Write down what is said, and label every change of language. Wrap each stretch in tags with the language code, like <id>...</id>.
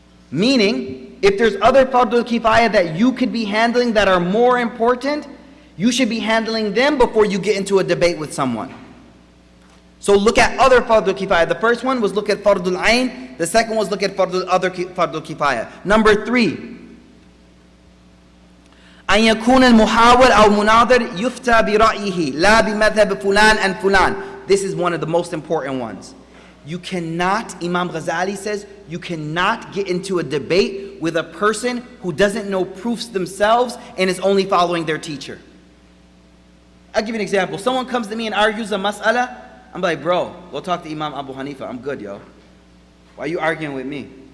<en>Meaning, if there's other fardul kifaya that you could be handling that are more important, you should be handling them before you get into a debate with someone. So look at other fardul kifaya. The first one was look at fardul ayn. The second was look at other fardul kifaya. Number 3,</en> <ar>أن يكون المحاور أو المناظر يفتى برأيه لا بمذهب فلان and فلان.</ar> <en>This is one of the most important ones. You cannot, Imam Ghazali says, you cannot get into a debate with a person who doesn't know proofs themselves and is only following their teacher. I'll give you an example. Someone comes to me and argues a mas'ala. I'm like, bro, go talk to Imam Abu Hanifa. I'm good, yo. Why are you arguing with me?</en>